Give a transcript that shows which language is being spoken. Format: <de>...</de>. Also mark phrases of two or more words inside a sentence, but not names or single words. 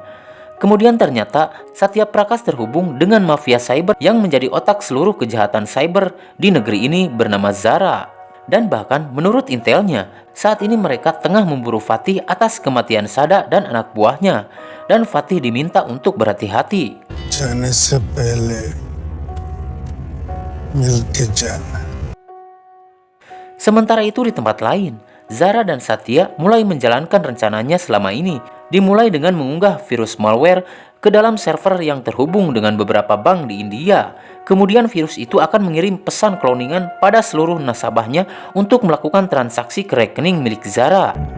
<id>Kemudian ternyata Satya Prakash terhubung dengan mafia cyber yang menjadi otak seluruh kejahatan cyber di negeri ini bernama Zara. Dan bahkan menurut intelnya, saat ini mereka tengah memburu Fatih atas kematian Shada dan anak buahnya. Dan Fatih diminta untuk berhati-hati.</id> <hi>जाने से पहले मिलके जाना.</hi> <id>Sementara itu di tempat lain, Zara dan Satya mulai menjalankan rencananya selama ini. Dimulai dengan mengunggah virus malware ke dalam server yang terhubung dengan beberapa bank di India. Kemudian virus itu akan mengirim pesan cloningan pada seluruh nasabahnya untuk melakukan transaksi ke rekening milik Zara.</id>